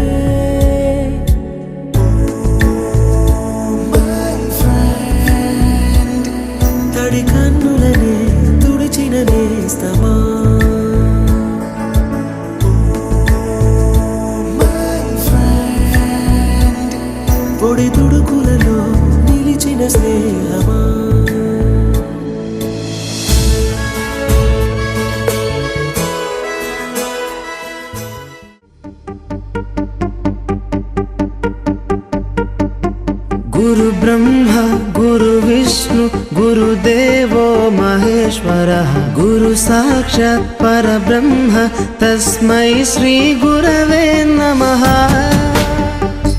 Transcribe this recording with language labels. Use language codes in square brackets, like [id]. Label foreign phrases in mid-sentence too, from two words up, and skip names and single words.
[te] తడి కన్నులనే తుడిచిన నేస్తమా పొడి తుడుకులలో నిలిచిన స్నేహమా [sa] गुरु ब्रह्मा गुरु विष्णु गुरुदेवो महेश्वरः गुरु साक्षात् परब्रह्म तस्मै श्री गुरवे नमः।